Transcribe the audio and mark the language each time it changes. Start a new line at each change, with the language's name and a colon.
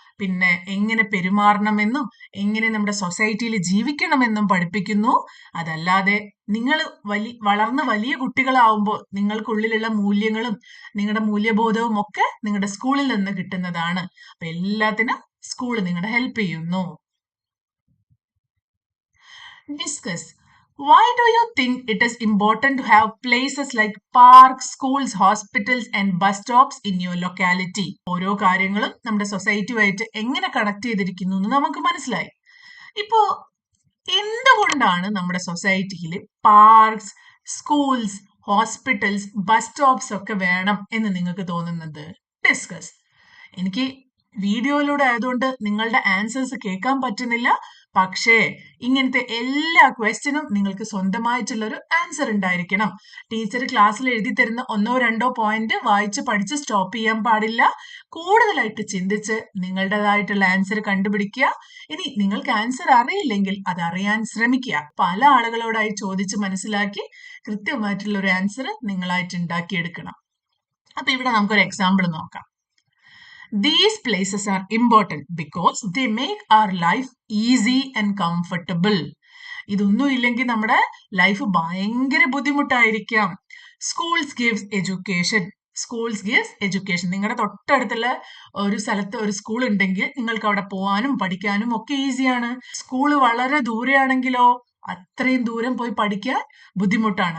Malayalam: പിന്നെ എങ്ങനെ പെരുമാറണമെന്നും എങ്ങനെ നമ്മുടെ സൊസൈറ്റിയിൽ ജീവിക്കണമെന്നും പഠിപ്പിക്കുന്നു. അതല്ലാതെ നിങ്ങൾ വളർന്ന് വലിയ കുട്ടികളാവുമ്പോൾ നിങ്ങൾക്കുള്ളിലുള്ള മൂല്യങ്ങളും നിങ്ങളുടെ മൂല്യബോധവും ഒക്കെ നിങ്ങളുടെ സ്കൂളിൽ നിന്ന് കിട്ടുന്നതാണ്. അപ്പൊ എല്ലാത്തിനും സ്കൂൾ നിങ്ങളെ ഹെൽപ്പ് ചെയ്യുന്നു.
English: Discuss. Why do you think it is important to have places like parks, schools, hospitals and bus stops in your locality?
Malayalam: ഓരോ കാര്യങ്ങളും നമ്മുടെ സൊസൈറ്റിയുമായിട്ട് എങ്ങനെ കണക്ട് ചെയ്തിരിക്കുന്നു എന്ന് നമുക്ക് മനസ്സിലായി. ഇപ്പോ എന്തുകൊണ്ടാണ് നമ്മുടെ സൊസൈറ്റിയിൽ parks, schools, hospitals, bus stops ഒക്കെ വേണം എന്ന് നിങ്ങൾക്ക് തോന്നുന്നത്? ഡിസ്കസ്. എനിക്ക് വീഡിയോയിലൂടെ ആയതുകൊണ്ട് നിങ്ങളുടെ ആൻസേഴ്സ് കേൾക്കാൻ പറ്റുന്നില്ല. പക്ഷേ ഇങ്ങനത്തെ എല്ലാ ക്വസ്റ്റ്യനും നിങ്ങൾക്ക് സ്വന്തമായിട്ടുള്ള ഒരു ആൻസർ ഉണ്ടായിരിക്കണം. ടീച്ചർ ക്ലാസ്സിൽ എഴുതി തരുന്ന 1-2 പോയിന്റ് വായിച്ച് പഠിച്ച് സ്റ്റോപ്പ് ചെയ്യാൻ പാടില്ല. കൂടുതലായിട്ട് ചിന്തിച്ച് നിങ്ങളുടേതായിട്ടുള്ള ആൻസർ കണ്ടുപിടിക്കുക. ഇനി നിങ്ങൾക്ക് ആൻസർ അറിയില്ലെങ്കിൽ അത് അറിയാൻ ശ്രമിക്കുക. പല ആളുകളോടായി ചോദിച്ച് മനസ്സിലാക്കി കൃത്യമായിട്ടുള്ള ഒരു ആൻസർ നിങ്ങളായിട്ട് ഉണ്ടാക്കിയെടുക്കണം. അപ്പൊ ഇവിടെ നമുക്കൊരു എക്സാമ്പിൾ നോക്കാം.
English: These places are important because they make our life easy and comfortable.
Malayalam: ഇതൊന്നും ഇല്ലെങ്കിൽ നമ്മുടെ ലൈഫ് ഭയങ്കര ബുദ്ധിമുട്ടായിരിക്കാം.
English: Schools gives education. Schools gives education.
Malayalam: നിങ്ങളുടെ തൊട്ടടുത്തുള്ള ഒരു സ്ഥലത്ത് ഒരു സ്കൂൾ ഉണ്ടെങ്കിൽ നിങ്ങൾക്ക് അവിടെ പോകാനും പഠിക്കാനും ഒക്കെ ഈസിയാണ്. സ്കൂൾ വളരെ ദൂരെയാണെങ്കിലോ അത്രയും ദൂരം പോയി പഠിക്കാൻ ബുദ്ധിമുട്ടാണ്.